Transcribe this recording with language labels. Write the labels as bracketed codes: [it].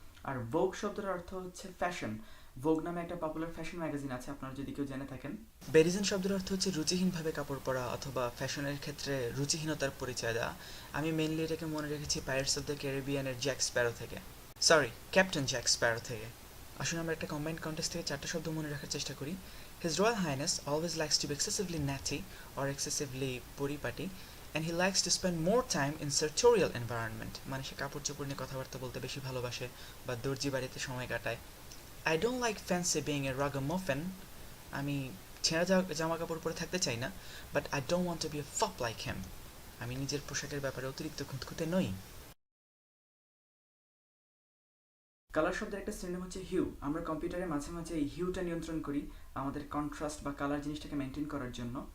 [bn] আর ভোগ শব্দটার অর্থ হচ্ছে ফ্যাশন। ভোগ নামে একটা পপুলার ফ্যাশন ম্যাগাজিন আছে, আপনারা যদি কেউ জেনে থাকেন। বেরিজেন শব্দের অর্থ হচ্ছে রুচিহীনভাবে কাপড় পরা অথবা ফ্যাশনের ক্ষেত্রে রুচিহীনতার পরিচয় দেওয়া। আমি মেনলি এটাকে মনে রেখেছি pirates of the ক্যারিবিয়ানের Jack Sparrow থেকে, সরি, ক্যাপ্টেন জ্যাক স্প্যারো থেকে। আসলে আমরা একটা কম্বাইন্ড কন্টেক্সট থেকে 4টা শব্দ মনে রাখার চেষ্টা করি। [en] His Royal Highness always likes to be excessively natty or excessively পরিপাটি, and he likes to spend more time in sartorial environment, [bn] মানে সে কাপড় চোপড় নিয়ে কথাবার্তা বলতে বেশি ভালোবাসে বা দর্জি বাড়িতে সময় কাটায়। [en] I don't like fancy being a ragamuffin, [bn] আমি ছেঁড়া জামা কাপড় পরে থাকতে চাই না, [en] but I don't want to be a fop like him, [bn] আমি নিজের পোশাকের ব্যাপারে অতিরিক্ত খুঁতখুঁতে নই। কালার শব্দের একটা সিনোনিম হচ্ছে হিউ। আমরা কম্পিউটারে মাঝে মাঝে এই হিউটা নিয়ন্ত্রণ করি আমাদের কন্ট্রাস্ট বা কালার জিনিসটাকে মেনটেন করার জন্য।